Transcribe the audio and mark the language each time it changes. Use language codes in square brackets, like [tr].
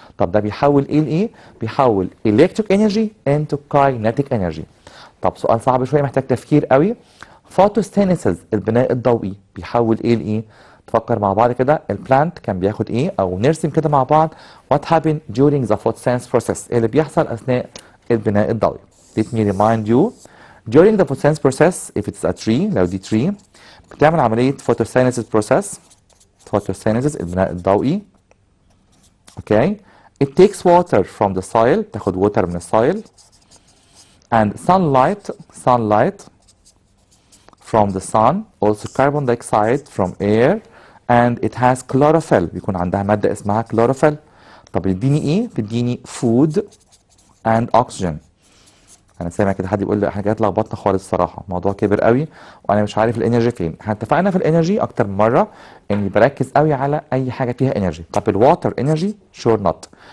[ar] طب ده بيحول ايه لايه؟ بيحول الكتريك انرجي انتو كاينيتيك انرجي. طب سؤال صعب شويه محتاج تفكير قوي. فوتوستينيسيس البناء الضوئي بيحول ايه لايه؟ تفكر مع بعض كده البلانت كان بياخد ايه او نرسم كده مع بعض [en] what happened during the photosynthesis process [ar] اللي بيحصل اثناء البناء الضوئي. [en] Let me remind you during the photosynthesis process if it's a tree [ar] لو دي [en] tree [ar] بتعمل عملية [en] photosynthesis process photosynthesis [ar] البناء الضوئي. [en] okay it takes water from the soil [ar] تاخد [en] water [ar] من السايل [en] and sunlight from the sun also carbon dioxide from air and it has chlorophyll [ar] بيكون عندها مادة اسمها [en] chlorophyll. [ar] طب بتديني ايه؟ بتديني [en] food and oxygen. [ar] انا سامع كده حد يقول لي حاجات لخبطنا خالص الصراحه، الموضوع كبر قوي وانا مش عارف الانرجي فين. احنا اتفقنا في الانرجي اكتر من مره اني بركز قوي على اي حاجه فيها انرجي. طب الواتر انرجي؟ شور نوت.